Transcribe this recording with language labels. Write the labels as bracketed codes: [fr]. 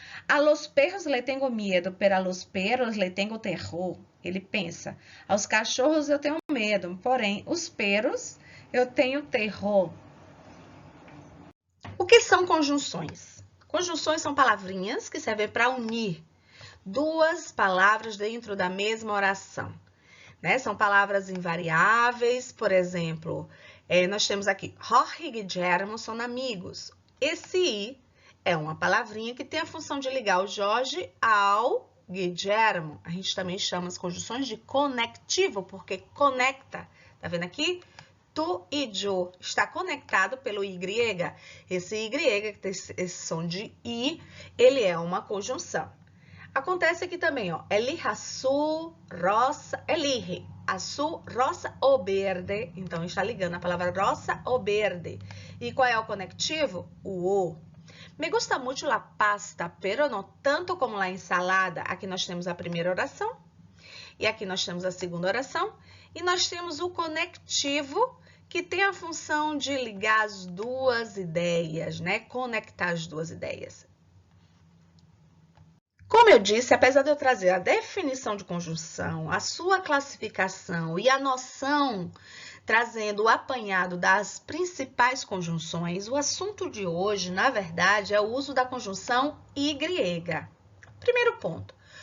[es] A los perros le tengo miedo, pero a los perros le tengo terror. [pt] Ele pensa, aos cachorros eu tenho medo, porém, os perros eu tenho terror. O que são conjunções? Conjunções são palavrinhas que servem para unir duas palavras dentro da mesma oração. Né? São palavras invariáveis, por exemplo, nós temos aqui, Jorge e Guillermo são amigos. Esse I é uma palavrinha que tem a função de ligar o Jorge ao Guillermo. A gente também chama as conjunções de conectivo, porque conecta. Tá vendo aqui? Tu e yo está conectado pelo Y. Esse Y, que tem esse som de I, ele é uma conjunção. Acontece aqui também, ó, [es] elige azul, rosa, elige azul, rosa ou verde. [pt] Então, está ligando a palavra rosa ou verde. E qual é o conectivo? O O. [es] Me gusta muito la pasta, pero no tanto como la ensalada. [pt] Aqui nós temos a primeira oração. E aqui nós temos a segunda oração. E nós temos o conectivo, que tem a função de ligar as duas ideias, né? Conectar as duas ideias. Como eu disse, apesar de eu trazer a definição de conjunção, a sua classificação e a noção trazendo o apanhado das principais conjunções, o assunto de hoje, na verdade, é o uso da conjunção Y. Primeiro ponto.